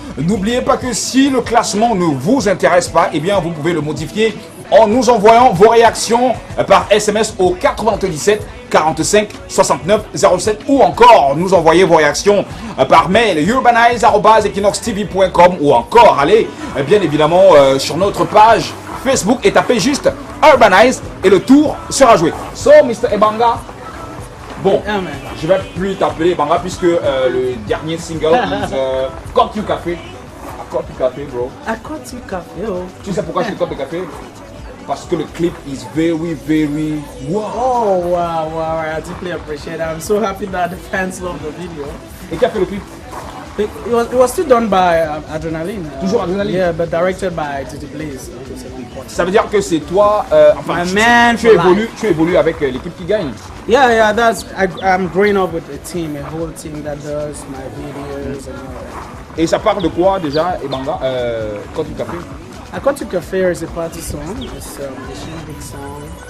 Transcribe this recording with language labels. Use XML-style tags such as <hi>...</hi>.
<fr>N'oubliez pas que si le classement ne vous intéresse pas, eh bien vous pouvez le modifier en nous envoyant vos réactions par SMS au 97 45 69 07 ou encore nous envoyer vos réactions par mail urbanize@equinoxtv.com ou encore allez bien évidemment sur notre page Facebook et tapez juste Urbanize et le tour sera joué.</fr> <en>So Mr.</en> <fr>Ebanga, bon, je vais plus t'appeler Ebanga puisque le dernier single</fr> <en>is</en> <fr>Cut You Café.</fr> <en>I Cut You Café, bro. I Cut You Café, oh.</en> <fr>Tu sais pourquoi je te cut le café? Parce que le clip</fr> <en>is very, very wow. Oh wow, I deeply appreciate it. I'm so happy that the fans love the video.</en> <fr>Et qui a fait le clip?</fr> <en>It was still done by Adrenaline.</en> <fr>Toujours Adrenaline?</fr> <en>Yeah, but directed by Titi Blaze.</en> <fr>Ça veut dire que c'est toi, enfin, tu évolues avec l'équipe qui gagne.</fr> <en>Yeah, I'm growing up with a team, a whole team that does my videos and all that.</en> <fr>Et ça part de quoi déjà, Ebanga, Cut You Café?</fr> <en>I Cut You Café is a party song. It's a big song.</en>